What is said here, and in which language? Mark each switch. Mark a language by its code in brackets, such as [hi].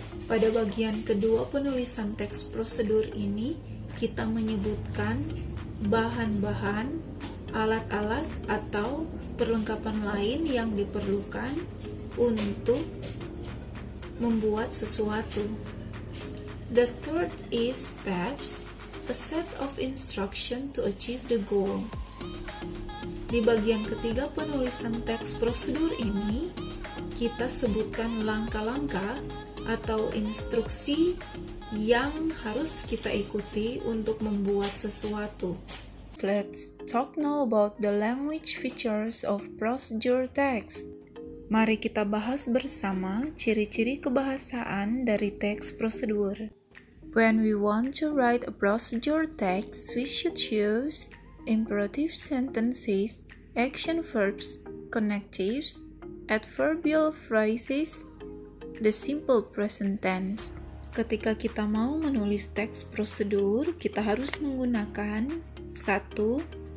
[id] Pada bagian kedua penulisan teks prosedur ini, kita menyebutkan bahan-bahan, alat-alat, atau perlengkapan lain yang diperlukan untuk membuat sesuatu. [en] The third is steps, a set of instruction to achieve the goal. [id] Di bagian ketiga penulisan teks prosedur ini, kita sebutkan langkah-langkah atau instruksi yang harus kita ikuti untuk membuat sesuatu. [en] Let's talk now about the language features of procedure text. [id] Mari kita bahas bersama ciri-ciri kebahasaan dari teks prosedur. [en] When we want to write a procedure text, we should use imperative sentences, action verbs, connectives, adverbial phrases, the simple present tense. [id] Ketika kita mau menulis teks prosedur, kita harus menggunakan 1.